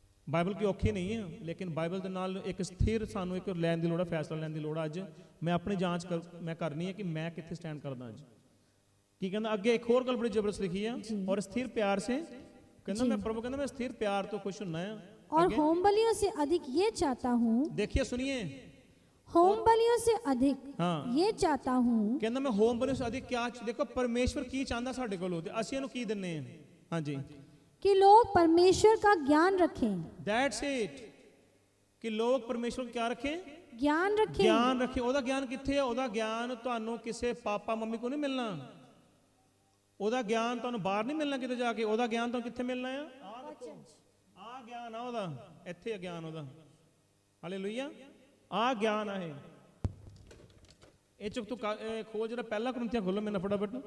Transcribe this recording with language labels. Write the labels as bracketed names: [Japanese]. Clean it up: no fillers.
[Punjabi] Bible ਕੀ ਔਖੀ ਨਹੀਂ ਹੈ, ਲੇਕਿਨ ਬਾਈਬਲ ਦੇ ਨਾਲ ਇੱਕ ਸਥਿਰ ਸਾਨੂੰ ਇੱਕ ਲੈਣ ਦੀ ਲੋੜ ਹੈ, ਫੈਸਲਾ ਲੈਣ ਦੀ ਲੋੜ ਹੈ। ਅੱਜ ਮੈਂ ਆਪਣੀ ਜਾਂਚ ਮੈਂ ਕਰਨੀ ਹੈ ਕਿ ਮੈਂ ਕਿੱਥੇ ਸਟੈਂਡ ਕਰਦਾ। ਅੱਜ ਕੀ ਕਹਿੰਦਾ ਅੱਗੇ, ਇੱਕ ਹੋਰ ਗੱਲ ਬੜੀ ਜ਼ਬਰਦਸਤ ਲਿਖੀ ਹੈ, ਔਰ ਸਥਿਰ ਪਿਆਰ ਸੇ ਕਹਿੰਦਾ मैं प्रभु कहना मैं स्थिर प्यार तो खुश होना है [Hindi] और होम बलियों से अधिक ये चाहता हूँ। देखिए सुनिए, होम बलियों से अधिक ये चाहता हूँ। कहना मैं होम बलियों से अधिक क्या, देखो परमेश्वर की चाहता [Punjabi] ਸਾਡੇ ਕੋਲੋਂ ਤੇ ਅਸੀਂ ਇਹਨੂੰ ਕੀ ਦਿੰਨੇ ਆ। ਹਾਂਜੀ, [Hindi] कि लोग परमेश्वर का ज्ञान रखें। दैट्स इट, कि लोग परमेश्वर को क्या रखें, ज्ञान रखें। [Punjabi] ਗਿਆਨ ਰੱਖੇ। ਉਹਦਾ ਗਿਆਨ ਕਿੱਥੇ ਹੈ? ਉਹਦਾ ਗਿਆਨ ਤੁਹਾਨੂੰ ਕਿਸੇ ਪਾਪਾ ਮੰਮੀ ਕੋ ਨਹੀਂ ਮਿਲਣਾ। ਉਹਦਾ ਗਿਆਨ ਤੁਹਾਨੂੰ ਬਾਹਰ ਨਹੀਂ ਮਿਲਣਾ ਕਿਤੇ ਜਾ ਕੇ। ਉਹਦਾ ਗਿਆਨ ਤੁਹਾਨੂੰ ਕਿੱਥੇ ਮਿਲਣਾ ਆ? ਆ ਗਿਆਨ ਆ ਉਹਦਾ, ਇੱਥੇ ਆ ਗਿਆਨ ਉਹਦਾ। ਹਾਲੇਲੂਇਆ। ਆ ਗਿਆਨ ਆ ਇਹ ਚੁੱਕ ਤੂੰ ਖੋਜ ਜਿਹੜਾ ਪਹਿਲਾ ਕੁਰਿੰਥੀਆਂ ਖੋਲੋ ਮੈਨੂੰ ਫਟਾਫਟ।